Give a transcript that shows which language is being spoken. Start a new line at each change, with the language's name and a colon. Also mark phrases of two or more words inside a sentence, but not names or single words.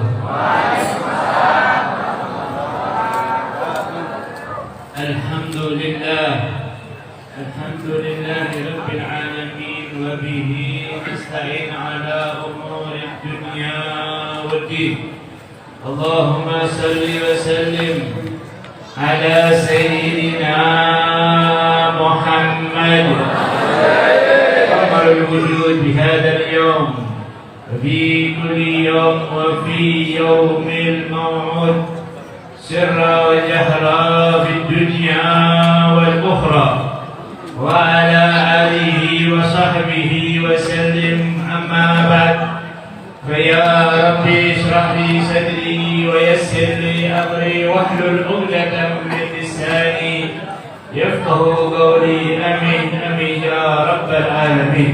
Arabic: الحمد لله، الحمد لله رب العالمين، وبه نستعين على أمور الدنيا والدين. اللهم صل وسلم على سيدنا محمد قمر الوجود بهذا اليوم و في كل يوم وفي يوم الموعود سرا وجهرا في الدنيا والأخرى وعلى آله وصحبه وسلم أما بعد فيا ربي اشرح لي صدري ويسر لي أمري واحلل عقدة من لساني يفقه قولي آمين آمين يا رب العالمين.